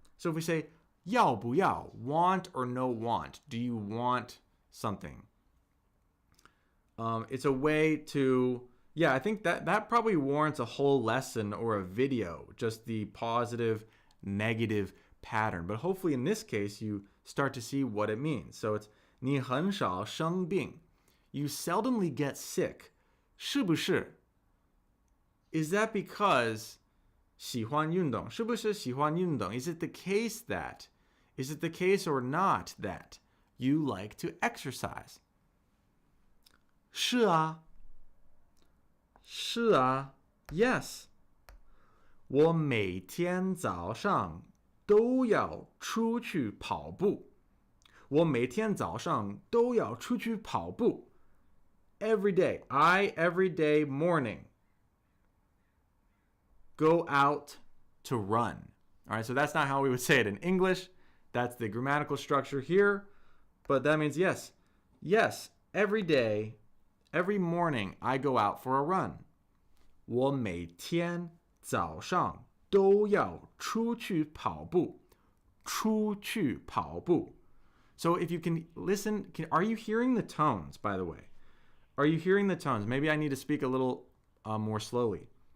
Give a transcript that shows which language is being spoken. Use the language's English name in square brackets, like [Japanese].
[English] So if we say 要不要, want or no want, do you want something? It's a way to, yeah, I think that probably warrants a whole lesson or a video, just the positive, negative pattern. But hopefully in this case, you start to see what it means. So it's [Chinese] 你很少生病. [English] You seldomly get sick. 是不是? Is that because [Chinese] 喜欢运动? 是不是喜欢运动? [English] Is it the case that? Is it the case or not that you like to exercise? [Chinese] 是啊.是啊.Yes. 我每天早上都要出去跑步. 我每天早上都要出去跑步. [English] Every day. Every day morning go out to run. All right, so that's not how we would say it in English. That's the grammatical structure here. But that means yes. Yes, every day, every morning, I go out for a run. [Chinese] 我每天早上都要出去跑步. 出去跑步. [English] So if you can listen, are you hearing the tones, by the way? Are you hearing the tones? Maybe I need to speak a little more slowly.